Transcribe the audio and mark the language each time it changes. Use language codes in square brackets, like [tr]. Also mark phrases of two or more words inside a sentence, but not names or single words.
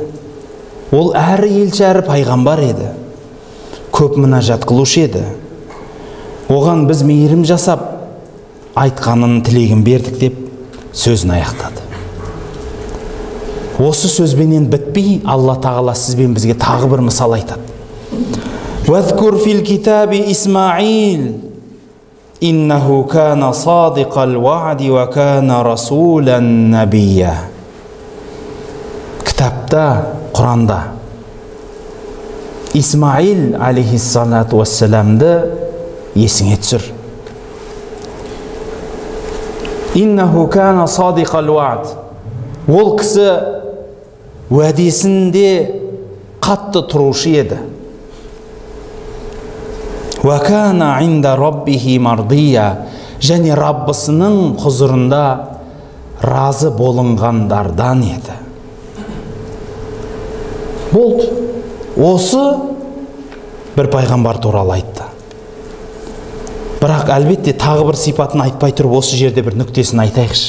[kk] Ол әрі елші, әрі пайғамбар еді. Көп мінәжат қылушы еді. Оған біз мейірім жасап, айтқанын тілегін бердік деп сөзін аяқтады. Осы сөзбенен бітпей, Алла тағала сізбен бізге тағы бір мысал айтады. [ar] وَذْكُرْ فِي الْكِتَابِ إِسْمَعِيلَ إِنَّهُ كَانَ صَادِقَ الْوَعْدِ وَكَانَ رَسُولًا نَبِيًّا. [kk] Кітапта, Құранда Исмаил [ar] عليه الصلاة والسلام [kk] есіңе түсір. [ar] إنه كان صادق الوعد. [kk] Ол кісі уәдесінде қатты тұрушы еді. [ar] وكان عند ربه مرضيا. [kk] Және Раббысының құзырында разы болынғандардан еді. Болды. Осы бір пайғамбар туралы айтты. Бірақ әлбетте тағы бір сипатын айтпай тұрып, осы жерде бір нүктесін айтайықшы.